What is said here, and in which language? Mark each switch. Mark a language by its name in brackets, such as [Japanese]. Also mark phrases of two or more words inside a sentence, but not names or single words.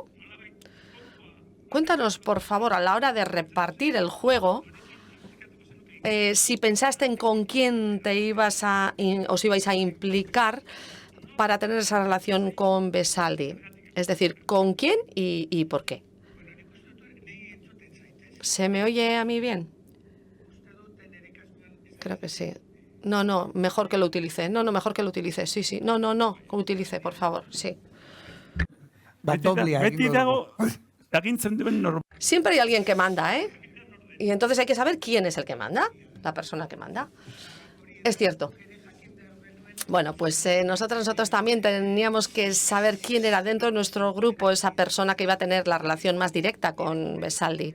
[Spanish] Cuéntanos, por favor, a la hora de repartir el juego, si pensaste en con quién os ibais a implicar para tener esa relación con Besaldi. Es decir, ¿con quién y por qué? ¿Se me oye a mí bien? Creo que sí. No, mejor que lo utilice. No, mejor que lo utilice. Sí, sí. No, que lo utilice, por favor. Sí. [Basque] Beti dago, agintzen duen normal. [Spanish] Siempre hay alguien que manda, ¿eh? Y entonces hay que saber quién es el que manda, la persona que manda. Es cierto. Bueno, pues nosotros también teníamos que saber quién era dentro de nuestro grupo esa persona que iba a tener la relación más directa con Besaldi.